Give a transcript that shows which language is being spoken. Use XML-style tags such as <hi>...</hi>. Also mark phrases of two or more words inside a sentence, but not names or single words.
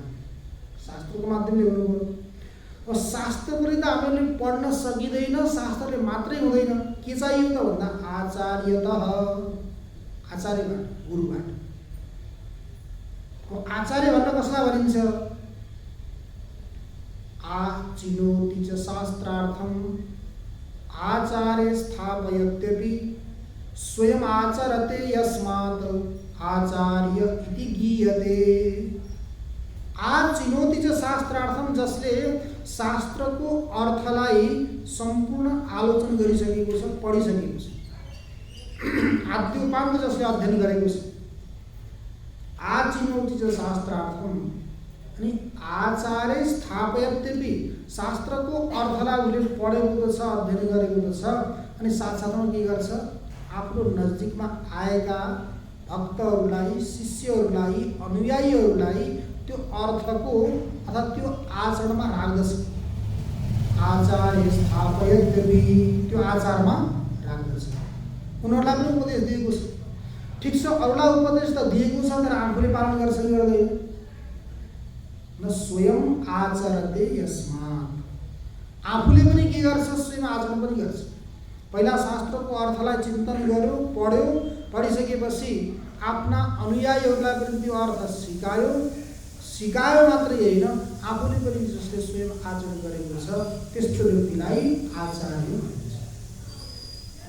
<ne>शास्त्रको माध्यमले हुनु। अब शास्त्र पनि त हामीले पढ्न सकिँदैन, शास्त्रले मात्रै हुँदैन। के चाहियो त भन्दा आचार्यतः, आचार्यबाट, गुरुबाट। अब आचार्य भन्न कसलाई भनिन्छ?</ne> <sa>आचिनोति च शास्त्रार्थम आचार्य स्थापयत्यपि स्वयं आचरते यस्मात् आचार्य इति गीयते। आचिनोति च शास्त्रार्थम,</sa> <ne>जसले शास्त्रको अर्थलाई सम्पूर्ण आलोचना गरिसकेको छ, पढिसकेको छ। आद्योपान्त जसले अध्ययन गरेको छ।</ne> <sa>आचिनोति च शास्त्रार्थम</sa> <ne>अनि</ne> <sa>आचार्य स्थापयत्यपि,</sa> <ne>शास्त्रको अर्थलाई उसले पढेको त छ, अध्ययन गरेको त छ। अनि साथसाथमा के गर्छ? आफ्नो नजिकमा आएका भक्तहरूलाई, शिष्यहरूलाई, अनुयायीहरूलाई त्यो अर्थको अथवा त्यो आचरणमा राख्दछ।</ne> <sa>आचार्य स्थापयत्यपि,</sa> <ne>त्यो आचारमा राख्दछ। उनीहरूलाई पनि उपदेश दिएको छ। ठिक छ, अरूलाई उपदेश त दिएको छ तर आफूले पालन गर्छ कि गर्दैन?</ne> <sa>न स्वयं आचरते यस्मात्,</sa> <ne>आफूले पनि के गर्छ? स्वयं आचरण पनि गर्छ। पहिला शास्त्रको अर्थलाई चिन्तन गर्यो, पढ्यो, पढिसकेपछि आफ्ना अनुयायीहरूलाई पनि त्यो अर्थ सिकायो। सिकायो मात्रै होइन, आफूले पनि जसले स्वयं आचरण गरेको छ त्यस्तो व्यक्तिलाई आचार्य भनिन्छ।</ne>